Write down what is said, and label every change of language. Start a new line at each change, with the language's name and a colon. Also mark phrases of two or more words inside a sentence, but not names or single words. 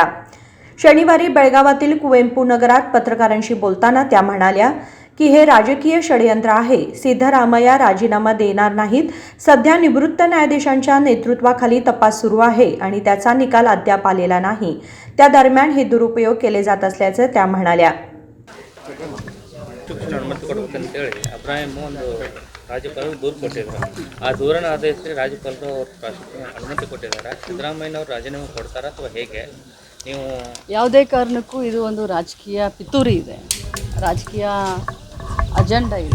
Marathi: शनिवारी बेळगावातील कुवेंपू नगरात पत्रकारांशी बोलताना त्या म्हणाल्या की हे राजकीय षडयंत्र आहे। सिद्धरामय्या राजीनामा देणार नाहीत। सध्या निवृत्त न्यायाधीशांच्या नेतृत्वाखाली तपास सुरू आहे आणि त्याचा निकाल अद्याप आलेला नाही। त्या दरम्यान हे दुरुपयोग केले जात असल्याचे त्या म्हणाल्या।
Kannada: ರಾಜ್ಯಪಾಲರು ದೂರು ಕೊಟ್ಟಿದ್ದಾರೆ। ಆ ದೂರನ ಆಧರಿಸಿ ರಾಜ್ಯಪಾಲರು ಅನುಮತಿ ಕೊಟ್ಟಿದ್ದಾರೆ। ಸಿದ್ದರಾಮಯ್ಯನವರು ರಾಜೀನಾಮೆ ಕೊಡ್ತಾರಾ ಅಥವಾ ಹೇಗೆ? ನೀವು ಯಾವುದೇ ಕಾರಣಕ್ಕೂ ಇದು ಒಂದು ರಾಜಕೀಯ ಪಿತೂರಿ ಇದೆ, ರಾಜಕೀಯ ಅಜೆಂಡಾ ಇದೆ।